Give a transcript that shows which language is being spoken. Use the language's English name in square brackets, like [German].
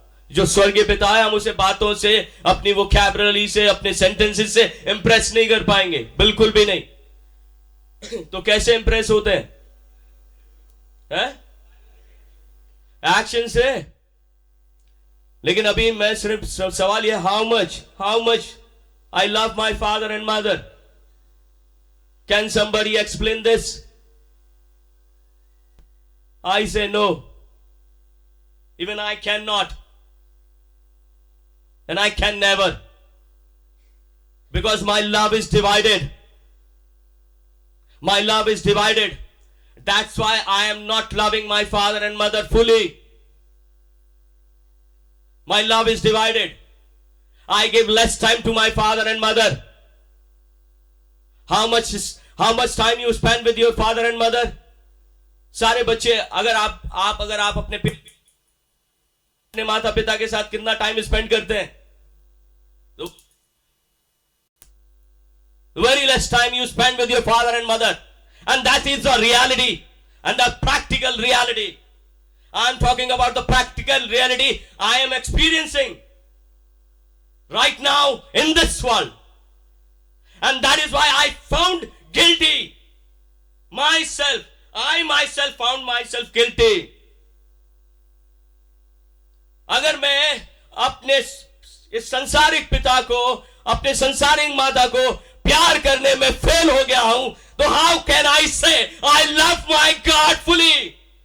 [Hindi] जो स्वर्गीय पिता है, हम उसे बातों से, अपनी वोकैबुलरी से, अपने सेंटेंसेस से इंप्रेस नहीं कर पाएंगे, बिल्कुल भी नहीं। तो कैसे इंप्रेस होते हैं? एक्शन से। लेकिन अभी मैं सिर्फ सवाल यह, [English] How much I love my father and mother? Can somebody explain this? I say no. Even I cannot. And I can never. Because my love is divided. My love is divided. That's why I am not loving my father and mother fully. My love is divided. I give less time to my father and mother. How much time you spend with your father and mother? [Hindi] सारे बच्चे, अगर आप अपने माता पिता के साथ कितना टाइम स्पेंड करते हैं? [English] तो very less time you spend with your father and mother, and that is the reality and the practical reality. I am talking about the practical reality I am experiencing right now in this world, and that is why I found guilty myself. I myself found myself guilty. [Hindi] अगर मैं अपने इस संसारिक पिता को, अपने संसारिक माता को प्यार करने में फेल हो गया हूं, तो [English] how can I say I love my God fully?